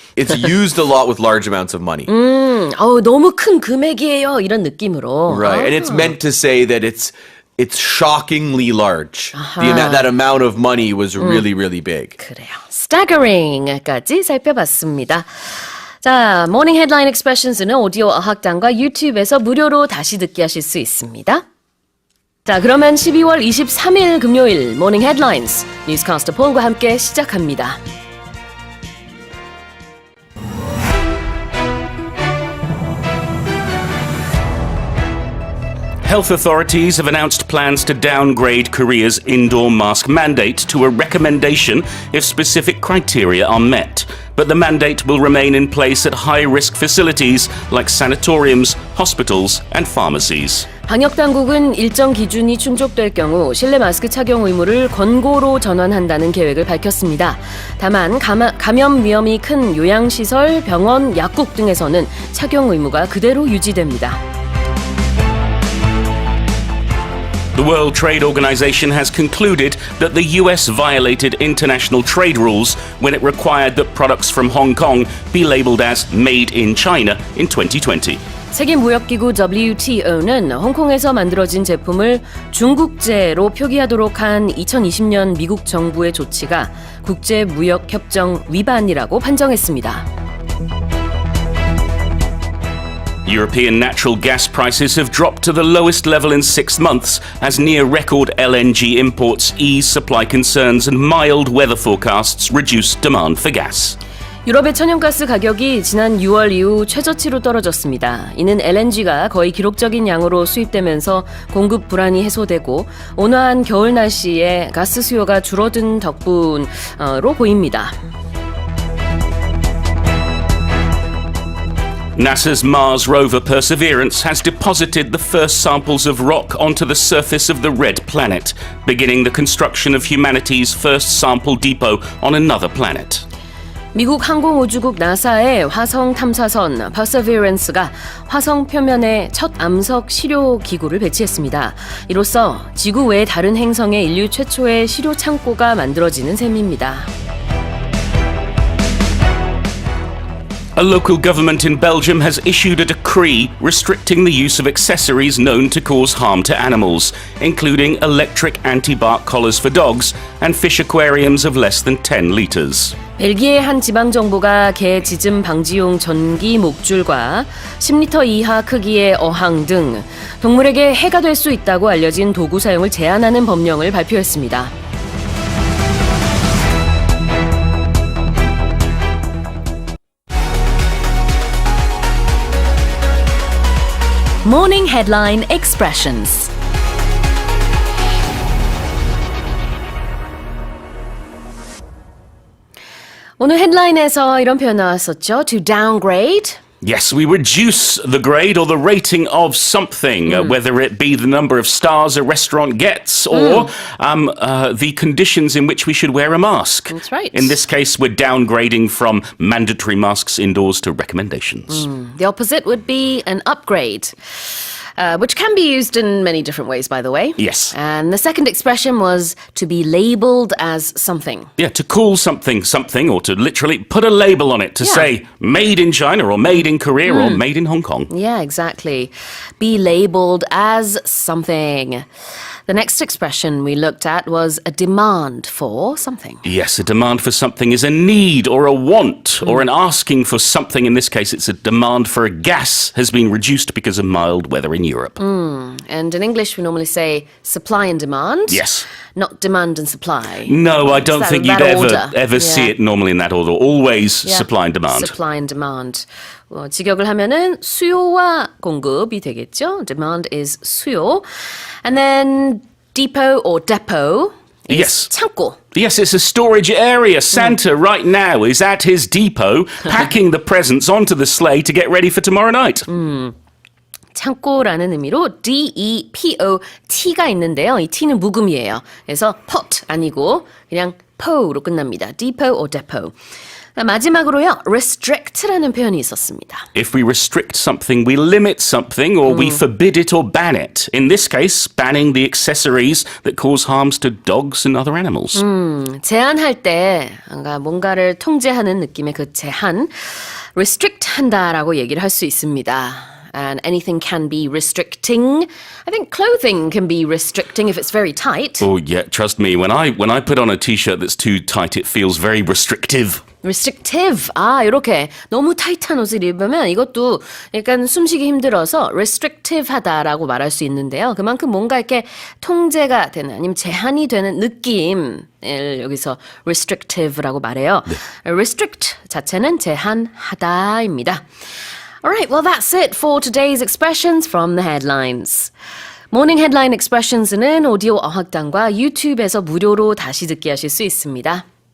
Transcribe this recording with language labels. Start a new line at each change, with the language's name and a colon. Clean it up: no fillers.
English: It's used a lot with large amounts of money.
Korean: 너무 큰 금액이에요. 이런 느낌으로.
English: Right. And it's meant to say that it's shockingly large. That amount of money was really, really big.
Korean: 그래요. staggering까지 살펴봤습니다. 자, 모닝 헤드라인 익스프레션스는 오디오 어학당과 유튜브에서 무료로 다시 듣기 하실 수 있습니다. 자, 그러면 12월 23일 금요일 모닝 헤드라인스 뉴스캐스터 폴과 함께 시작합니다.
English: Health authorities have announced plans to downgrade Korea's indoor mask mandate to a recommendation if specific criteria are met. But the mandate will remain in place at high-risk facilities like sanatoriums, hospitals and pharmacies.
Korean: 방역당국은 일정 기준이 충족될 경우 실내 마스크 착용 의무를 권고로 전환한다는 계획을 밝혔습니다. 다만 감염 위험이 큰 요양시설, 병원, 약국 등에서는 착용 의무가 그대로 유지됩니다.
English: The World Trade Organization has concluded that the US violated international trade rules when it required that products from Hong Kong be labeled as made in China in 2020.
Korean: 세계무역기구 WTO는 홍콩에서 만들어진 제품을 중국제로 표기하도록 한 2020년 미국 정부의 조치가 국제무역협정 위반이라고 판정했습니다.
English: European natural gas prices have dropped to the lowest level in 6 months as near-record LNG imports ease supply concerns and mild weather forecasts reduce demand for gas.
Korean: 유럽의 천연가스 가격이 지난 6월 이후 최저치로 떨어졌습니다. 이는 LNG가 거의 기록적인 양으로 수입되면서 공급 불안이 해소되고 온화한 겨울 날씨에 가스 수요가 줄어든 덕분으로 보입니다.
English: NASA's Mars rover Perseverance has deposited the first samples of rock onto the surface of the red planet, beginning the construction of humanity's first sample depot on another planet.
Korean: 미국 항공우주국 나사의 화성 탐사선 Perseverance가 화성 표면에 첫 암석 시료 기구를 배치했습니다. 이로써 지구 외 다른 행성에 인류 최초의 시료 창고가 만들어지는 셈입니다.
English: A local government in Belgium has issued a decree restricting the use of accessories known to cause harm to animals, including electric anti-bark collars for dogs and fish aquariums of less than 10 litres.
Korean: 벨기에 한 지방정부가 개 짖음 방지용 전기 목줄과 10리터 이하 크기의 어항 등 동물에게 해가 될 수 있다고 알려진 도구 사용을 제한하는 법령을 발표했습니다.
English: Morning headline expressions.
Korean: 오늘 헤드라인에서 이런 표현 나왔었죠.
English: To downgrade. Yes, we reduce the grade or the rating of something, whether it be the number of stars a restaurant gets or the conditions in which we should wear a mask. That's right. In this case, we're downgrading from mandatory masks indoors to recommendations. The opposite would be an upgrade, which can be used in many different ways, by the way. Yes. And the second expression was to be labeled as something. Yeah, to call something something or to literally put a label on it to Yeah. say made in China or made in Korea or made in Hong Kong. Yeah, exactly. Be labeled as something. The next expression we looked at was a demand for something. Yes, a demand for something is a need or a want or an asking for something. In this case, it's a demand for a gas has been reduced because of mild weather in Europe. And in English, we normally say supply and demand. Yes. Not demand and supply. No, I don't That- think you'd that order. ever see Yeah. it normally in that order. Always Yeah. supply and demand. Supply and demand.
Korean: 직역을 하면은 수요와 공급이 되겠죠.
English: Demand is 수요. And then depot or depot is Yes.
Korean: 창고.
English: Yes, it's a storage area. Santa right now is at his depot packing the presents onto the sleigh to get ready for tomorrow night.
Korean: 창고라는 의미로 D-E-P-O-T가 있는데요. 이 T는 묵음이에요. 그래서 pot 아니고 그냥 po로 끝납니다.
English: depot or depot.
Korean: 마지막으로요. restrict라는 표현이 있었습니다.
English: If we restrict something, we limit something or we forbid it or ban it. In this case, banning the accessories that cause harms to dogs and other animals.
Korean: 제한할 때 뭔가를 통제하는 느낌의 그 제한, restrict 한다라고 얘기를 할 수 있습니다.
English: And anything can be restricting. I think clothing can be restricting if it's very tight. Oh yeah, trust me, when I put on a t-shirt that's too tight, it feels very restrictive. restrictive.
Korean: 이렇게 너무 타이트한 옷을 입으면 이것도 약간 숨쉬기 힘들어서 restrictive하다라고 말할 수 있는데요. 그만큼 뭔가 이렇게 통제가 되는 아니면 제한이 되는 느낌을 여기서 restrictive라고 말해요. restrict 자체는 제한하다입니다.
English: Alright, well that's it for today's expressions from the headlines.
Korean: 모닝 헤드라인 expressions는 오디오 어학당과 유튜브에서 무료로 다시 듣기 하실 수 있습니다.